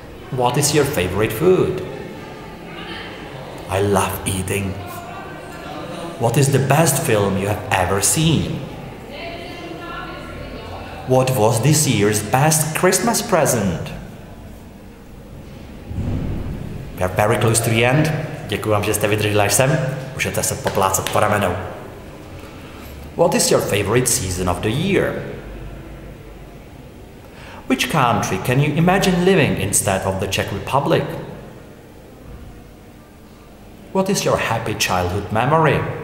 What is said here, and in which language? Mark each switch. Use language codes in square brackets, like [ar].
[en] What is your favorite food? I love eating. What is the best film you have ever seen? What was this year's best Christmas present? We are very close to the end. [cs] Děkuji vám, že jste vydrželi až sem. můžete se poplácat po ramenou. [en] What is your favorite season of the year? Which country can you imagine living instead of the Czech Republic? What is your happy childhood memory?